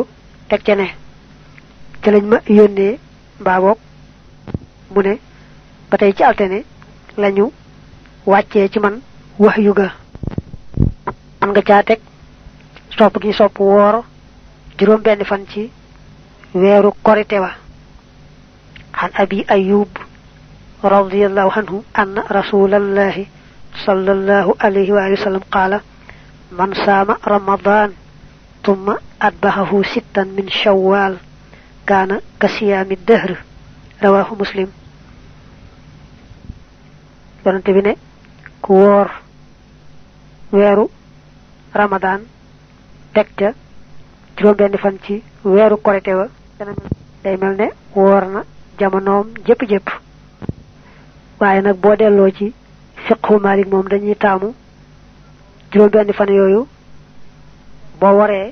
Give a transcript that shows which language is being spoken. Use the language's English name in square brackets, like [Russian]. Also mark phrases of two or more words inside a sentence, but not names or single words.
[Wolof] teg ca ne ca lañ ma yónnee mbaa boog mu ne ba tey ci altine lañu wàccee ci man wahyu ga man nga caa teg sopp gi sopp woor juróom benn fan ci weeru korite wa [Arabic] عن أبي أيوب رضي الله عنه أن رسول الله صلى الله عليه وآله وسلم قال من صام رمضان ثم أتبعه ستا من شوال كان كصيام الدهر رواه مسلم [Wolof] yonente bi ne ku woor weeru ramadan teg ca juróom benn fan ci weeru korite wa day mel ne woor na jamonoom jëpp waaye nag boo delloo ci fiqhu Malik moom dañuy taamu juróom benn fan yooyu boo waree